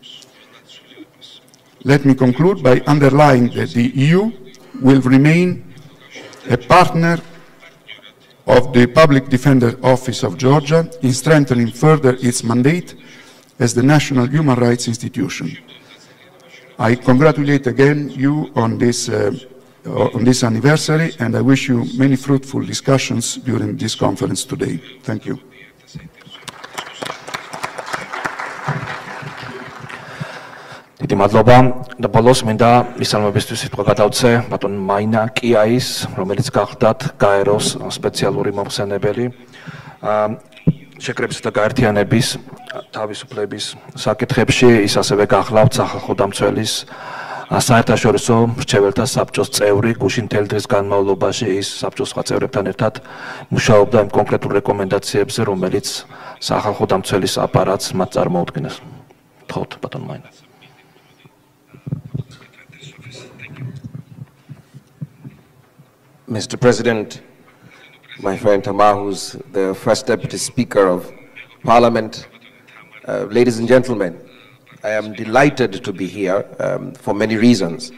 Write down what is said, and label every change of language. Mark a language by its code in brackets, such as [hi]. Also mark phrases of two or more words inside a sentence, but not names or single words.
[en] Let me conclude by underlining that the EU will remain a partner of the Public Defender Office of Georgia in strengthening further its mandate as the national human rights institution. I congratulate again you on this anniversary, and I wish you many fruitful discussions during this conference today. Thank you. [ka] დიდი მადლობა და ბოლოს მინდა მისალმებისთვის სიტყვა გადავცე ბატონ მაინა კიაის, რომელიც გახლდათ გაეროს სპეციალური მომხსენებელი შეკრებისა და გაერთიანების თავისუფლების საკითხებში. ის ასევე გახლავთ სახალხო დამცველის საერთაშორისო მრჩეველთა საბჭოს წევრი. გუშინ მთელი დღის განმავლობაში ის საბჭოს სხვა წევრებთან ერთად მუშაობდა იმ კონკრეტულ რეკომენდაციებზე, რომელიც სახალხო დამცველის აპარატს მათ წარმოუდგენს. თხოვთ ბატონ მაინა. [en] Mr. President, my friend Tamar, who's the first Deputy Speaker of Parliament, ladies and gentlemen, I am delighted to be here for many reasons.